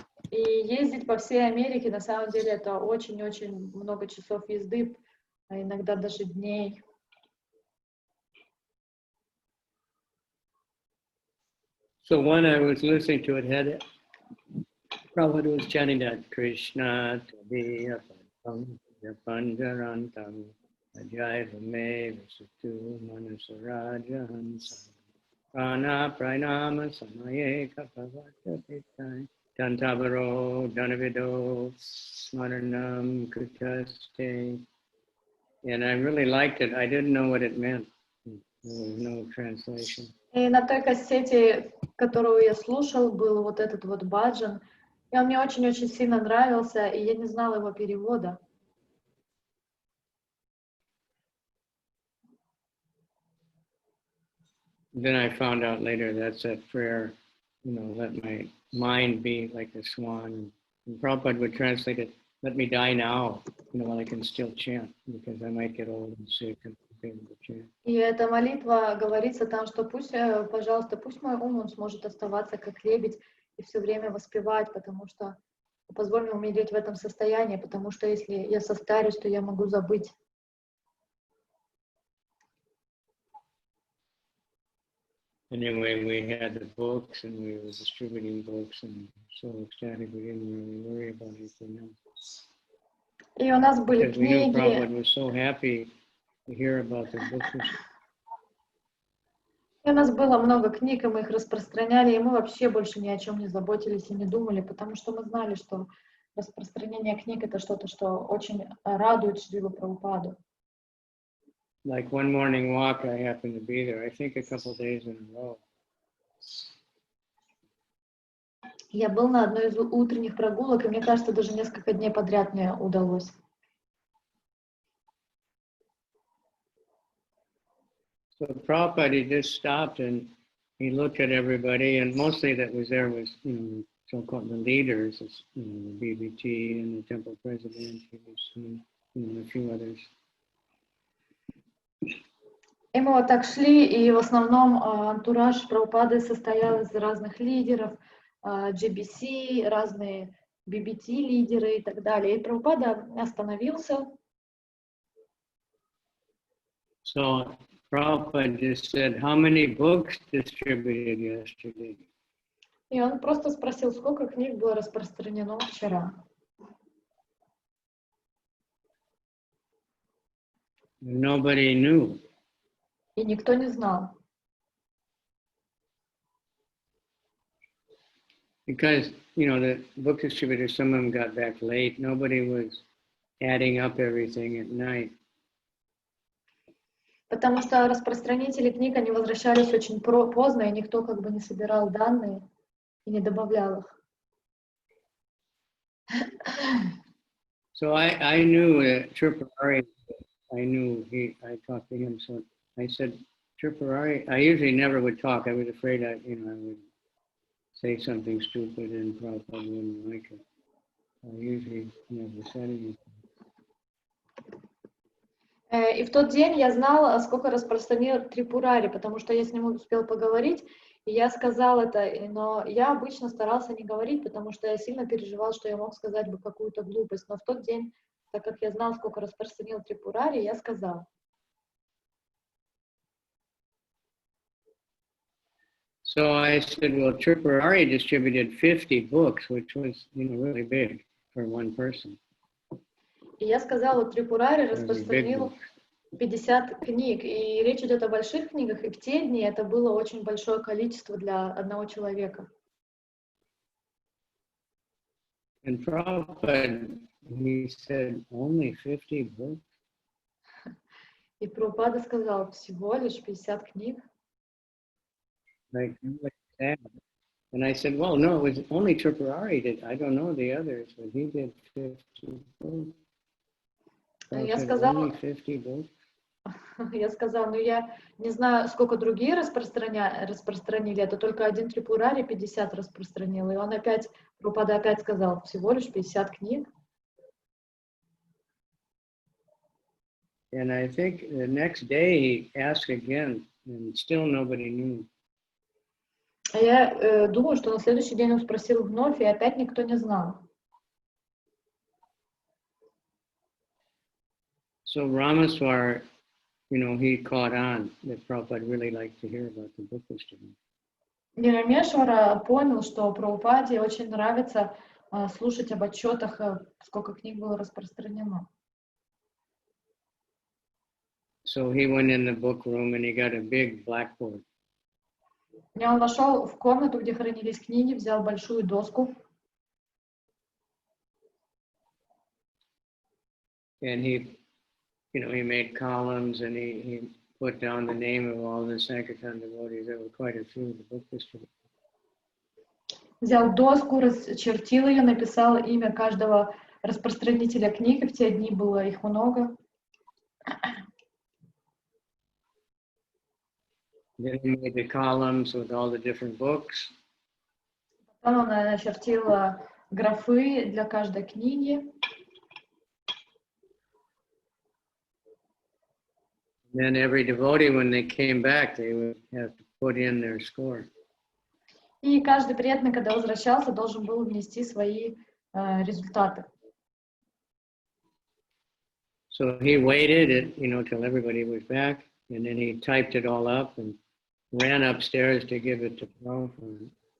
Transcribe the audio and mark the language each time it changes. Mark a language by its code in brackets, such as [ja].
[ru] И ездить по всей Америке, на самом деле, это очень-очень много часов езды, а иногда даже дней. [en] So when I was listening to it, had Prabhupada was chanting that [sa] Krishna Tadiya Panjarantam Ajaiva Me Visutu Manasaraja Hansam Prana Pranama Samaye Kapavata Pitai Tantabaro Danavido Smaranam Kutaste. [en] And I really liked it. I didn't know what it meant. There was no translation. [ru] И на той кассете, которую я слушал, был вот этот вот баджан. И он мне очень-очень сильно нравился, и я не знала его перевода. [en] Then I found out later that's a prayer, let my mind be like a swan. And Prabhupada would translate it, let me die now, while I can still chant, because I might get old and sick and be able to chant. [ru] И эта молитва говорится там, что пусть, пожалуйста, пусть мой ум, он сможет оставаться как лебедь и все время воспевать, потому что позволь мне умереть в этом состоянии, потому что если я состарюсь, то я могу забыть. [en] Anyway, we had the books and we were distributing books and so ecstatic we didn't really worry about anything else. [ru] И у нас были [en] Because we knew [ru] книги. [en] Prabhupada was so happy to hear about the books. [ru] И у нас было много книг, и мы их распространяли, и мы вообще больше ни о чем не заботились и не думали, потому что мы знали, что распространение книг — это что-то, что очень радует Шрилу Прабхупаду. [en] Like one morning walk, I happened to be there, I think a couple of days in a row. [ru] Я был на одной из утренних прогулок, и мне кажется, даже несколько дней подряд мне удалось. [en] So Prabhupada, he just stopped and he looked at everybody, and mostly that was there was, so-called the leaders, the BBT and the temple president, and a few others. [ru] И мы вот так шли, и в основном антураж Прабхупады состоял из разных лидеров, GBC, разные BBT-лидеры и так далее. И Прабхупада остановился. [en] So Prabhupada just said, how many books distributed yesterday? [ru] И он просто спросил, сколько книг было распространено вчера. [en] Nobody knew. [ru] И никто не знал. [en] Because, the book distributors, some of them got back late. Nobody was adding up everything at night. [ru] Потому что распространители книг, они возвращались очень поздно, и никто как бы не собирал данные и не добавлял их. [en] So I knew that Tripurari, I talked to him, so I said, Tripurari, I usually never would talk. I was afraid I would say something stupid and Prabhupada wouldn't like it. I usually never said anything. [ru] И в тот день я знала, сколько распространил Трипурари, потому что я с ним успел поговорить, и я сказал это, но я обычно старался не говорить, потому что я сильно переживал, что я мог сказать бы какую-то глупость. Но в тот день, так как я знал, сколько распространил Трипурари, я сказал. [en] So I said, well, Tripurari distributed 50 books, which was, really big for one person. [ru] И я сказала, вот Трипурари распространил 50 книг, и речь идет о больших книгах, и в те дни это было очень большое количество для одного человека. [en] And Prabhupada, he said, only 50 books? [ru] И Прабхупада сказал, всего лишь 50 книг. [en] Like that. And I said, well, no, it was only Tripurari did. I don't know the others, but he did 50 books. So I said, only 50 books? [ru] Я сказала, ну я не знаю, сколько другие распространили, это только один Трипурари 50 распространил. И он опять, Прабхупада опять сказал, всего лишь 50 книг. [en] And I think the next day he asked again, and still nobody knew. [ru] А я думаю, что на следующий день он спросил вновь, и опять никто не знал. [en] So Ramaswar, he caught on that Prabhupada really liked to hear about the book distribution. [ru] Нирамешвара понял, что Прабхупаде очень нравится слушать об отчетах, сколько книг было распространено. [en] So he went in the book room and he got a big blackboard. [ru] И он вошел в комнату, где хранились книги, взял большую доску. [en] And he made columns and he put down the name of all the Sankirtan devotees. There were quite a few of the book distributors. [ru] Взял доску, расчертил ее, написал имя каждого распространителя книг, и в те дни было их много. [en] Then he made the columns with all the different books. [ru] Потом он начертил графы для каждой книги. [en] Then every devotee, when they came back, they would have to put in their score. [ru] И каждый преданный, когда возвращался, должен был внести свои результаты. [en] So he waited, till everybody was back, and then he typed it all up and ran upstairs to give it to Prabhupada.